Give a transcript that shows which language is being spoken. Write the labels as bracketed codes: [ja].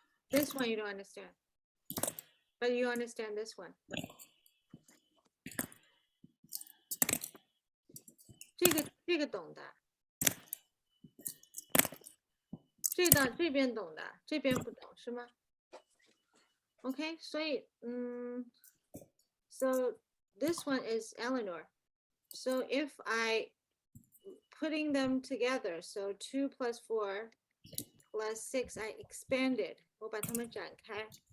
[en] This one you don't understand, but you understand this one. [zh] 这个懂的，这边懂的，这边不懂是吗？ [en] Okay, [zh] 所以 [en] so this one is Eleanor. So if I putting them together, so 2 plus 4 plus 6, I expanded. [zh] 我把它们展开.